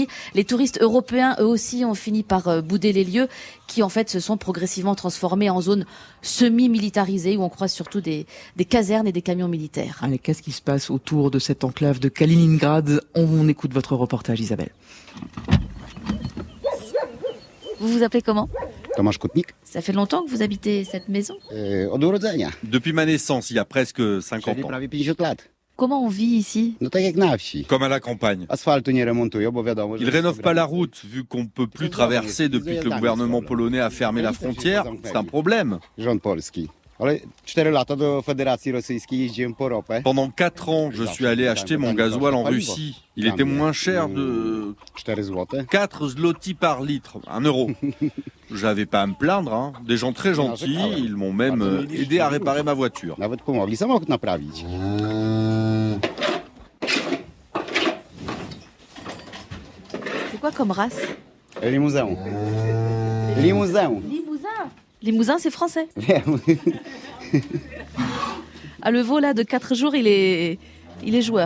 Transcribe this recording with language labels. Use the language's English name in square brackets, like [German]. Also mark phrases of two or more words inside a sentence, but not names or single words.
[French] Les touristes européens, eux aussi, ont fini par bouder les lieux qui, en fait, se sont progressivement transformés en zones semi-militarisées où on croise surtout des casernes et des camions militaires. Allez, qu'est-ce qui se passe autour de cette enclave de Kaliningrad? On écoute votre reportage, Isabelle. Vous vous appelez comment? Tomasz Kutnik. Ça fait longtemps que vous habitez cette maison? [Polish] Od urodzenia. [French] Depuis ma naissance, il y a presque 50 ans. [Polish] Prawie 50 lat. [French] Comment on vit ici? [Polish] No tak jak na wsi. [French] Comme à la campagne. [Polish] Asfaltu nie remontują, bo wiadomo, [French] Ils rénovent pas la route, vu qu'on peut plus traverser depuis que le gouvernement polonais a fermé la frontière. C'est un problème. [Polish] Rząd polski. Ale 4 lata do Federacji Rosyjskiej jeździłem po ropę. [French] Pendant 4 ans, je suis allé acheter mon gasoil en Russie. Il était moins cher de 4 zloty par litre, 1 euro. J'avais pas à me plaindre, hein. Des gens très gentils, ils m'ont même aidé à réparer ma voiture. [Polish] Nawet pomogli samochód naprawić. [French] C'est quoi comme race? Limousin. Limousin. Limousin, c'est français. Ah, le veau là de 4 jours, il est joueur.